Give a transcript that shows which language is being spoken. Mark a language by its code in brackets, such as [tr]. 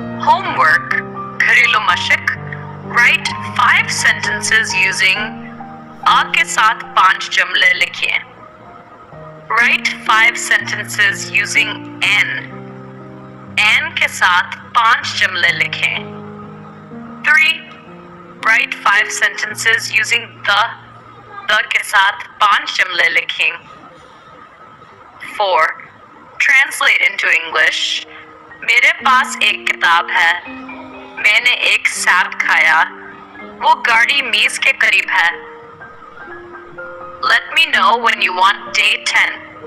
[ur] Homework, घरेलू मशक. [en] Write 5 sentences using a [ur] के साथ 5 जुमले लिखिए. [en] Write 5 sentences using an. [ur] An के साथ 5 जुमले लिखें. [en] 3. Write 5 sentences using the. [ur] The के साथ 5 जुमले लिखें. 4. [en] Translate into English. [ur] मेरे पास एक किताब है. मैंने एक सेब खाया. वो गाड़ी मेज के करीब है. [en] Let me know when you want day 10.